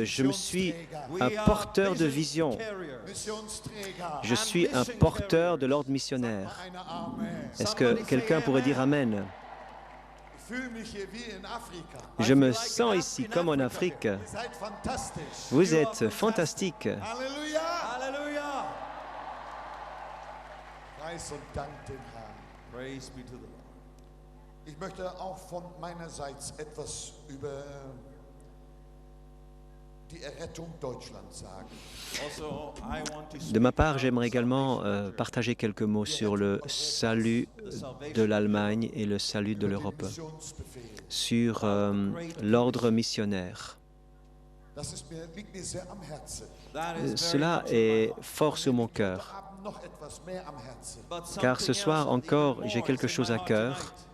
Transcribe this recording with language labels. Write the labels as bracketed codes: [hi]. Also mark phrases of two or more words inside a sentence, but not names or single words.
[fr] Je me suis un porteur de vision. Je suis un porteur de l'ordre missionnaire. Est-ce que quelqu'un pourrait dire Amen? Je me sens ici comme en Afrique. Vous êtes fantastique. [de] Ich möchte auch von meinerseits etwas über die Errettung Deutschlands sagen. [fr] De ma part, j'aimerais également partager quelques mots sur le salut de l'Allemagne et le salut de l'Europe, sur l'ordre missionnaire. Cela est fort sur mon cœur, car ce soir encore, j'ai quelque chose à cœur.